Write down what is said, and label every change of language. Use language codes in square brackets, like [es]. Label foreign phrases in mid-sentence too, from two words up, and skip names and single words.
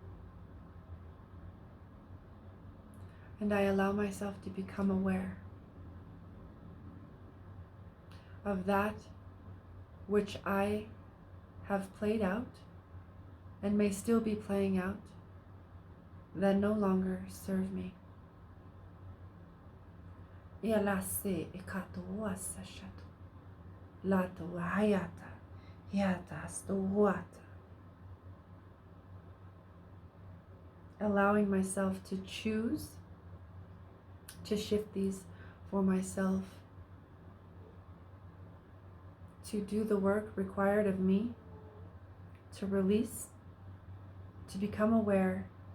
[en] And I allow myself to become aware of that which I have played out and may still be playing out that no longer serve me. Ialase ikatuasa shatu lato hayata hiata stuwata. Allowing myself to choose to shift these for myself, to do the work required of me, to release, to become aware,